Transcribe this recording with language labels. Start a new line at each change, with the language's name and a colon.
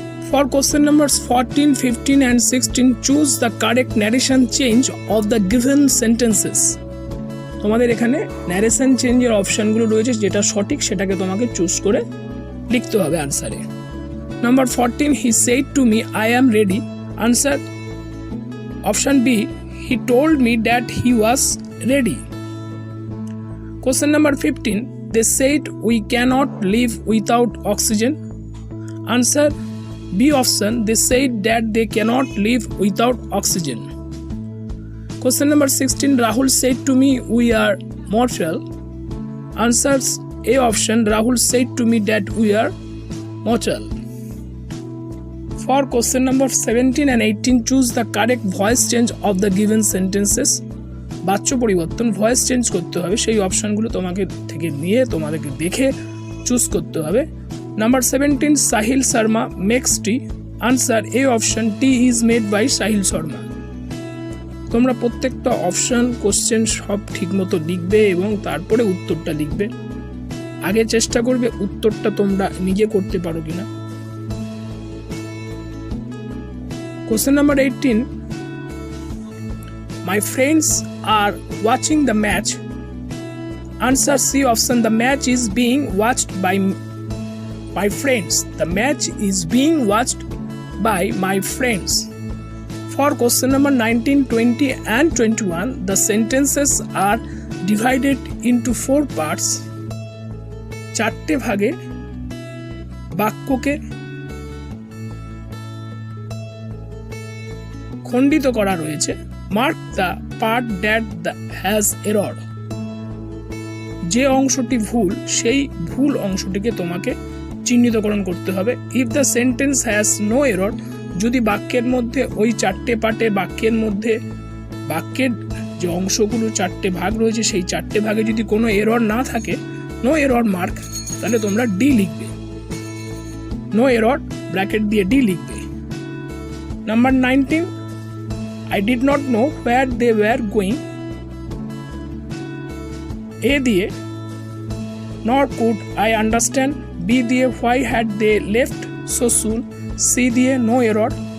English: For question numbers 14, 15 and 16, choose the correct narration change of the given sentences.
Bangla: তোমাদের এখানে narration চেঞ্জের অপশনগুলো রয়েছে, যেটা সঠিক সেটাকে তোমাকে চুজ করে লিখতে হবে আনসারে।
English: Number 14, he said to me I am ready. Answer option B, he told me that he was ready. Question number 15, they said we cannot live without oxygen. Answer B option, they said that they cannot live without oxygen. Question number 16, Rahul said to me we are mortal. Answers A option, Rahul said to me that we are mortal. For question number 17 and 18, choose the correct voice change of the given sentences.
Bangla: বাচ্য পরিবর্তন, voice change করতে হবে, সেই অপশনগুলো তোমাকে থেকে নিয়ে তোমাদেরকে দেখে চুজ করতে হবে।
English: Number 17, Sahil Sharma makes tea. Answer A option, tea is made by Sahil Sharma.
Bangla: তোমরা প্রত্যেকটা অপশন কোশ্চেন সব ঠিকমতো লিখবে এবং তারপরে উত্তরটা লিখবে। আগে চেষ্টা করবে উত্তরটা তোমরা নিজে করতে পারো কিনা।
English: Question number 18, my friends are watching the match. Answer C option, the match is being watched by my friends. The match is being watched by my friends. For question number 19, 20 and 21, the sentences are divided into 4 parts.
Bangla: চারটে ভাগে বাক্যকে খণ্ডিত করা রয়েছে।
English: Mark the part that has error.
Bangla: যে অংশটি ভুল সেই ভুল অংশটিকে তোমাকে চিহ্নিতকরণ করতে হবে।
English: if the sentence has no error,
Bangla: যদি বাক্যের মধ্যে ওই চারটে পার্টে বাক্যের মধ্যে বাক্যের যে অংশগুলো চারটে ভাগ রয়েছে সেই চারটে ভাগে যদি কোনো এরর না থাকে, নো এরর মার্ক, তাহলে তোমরা ডি লিখবে। নো এরর ব্র্যাকেট দিয়ে ডি লিখবে।
English: Number 19, I did not know where they were going. A দিয়ে nor could I understand. B দিয়ে why had they left so soon. C দিয়ে no error.